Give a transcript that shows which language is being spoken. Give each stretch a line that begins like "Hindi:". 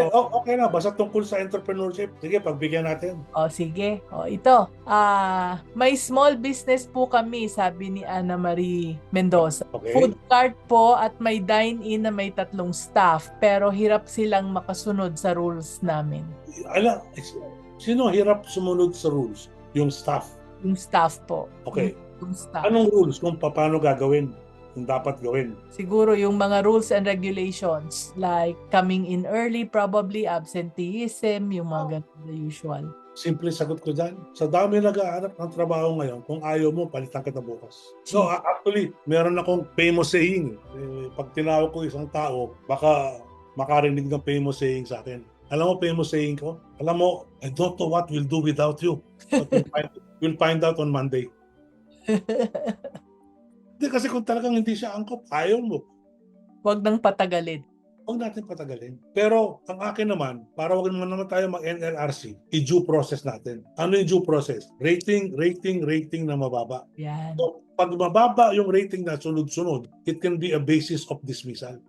Filipino: Okay na. Basta tungkol sa entrepreneurship. Sige, pagbigyan natin. O, sige. O, ito. May small business po kami, sabi ni Ana Marie Mendoza. Okay. Food cart po at may dine-in na may 3 staff. Pero hirap silang makasunod sa rules namin. Sino hirap sumunod sa rules? Yung staff. Yung staff po. Okay. Yung staff. Anong rules kung paano gagawin? Kung dapat gawin?
English: Siguro yung mga rules and regulations like coming in early, probably absenteeism,
Filipino: yung mga ganun na usual. Simple sagot ko dyan. Sa dami nag-aanap ng trabaho ngayon, kung ayaw mo, palitan kita bukas. So actually, meron akong famous saying. Pag tinawag ko isang tao, baka makarinig ng famous saying sa akin. Alam mo famous saying ko?
English: Alam mo, I don't know what we'll do without you. But we'll find out on Monday.
Filipino: Hindi, kasi kung talagang hindi siya angkop, ayaw mo. Huwag nang patagalin. Huwag natin patagalin. Pero ang akin naman, para huwag naman tayo mag-NLRC, i-due process natin. Ano yung due process? Rating na mababa. Yan.
English: So,
Filipino: pag mababa yung rating na sunod-sunod,
English: it can be a basis of dismissal.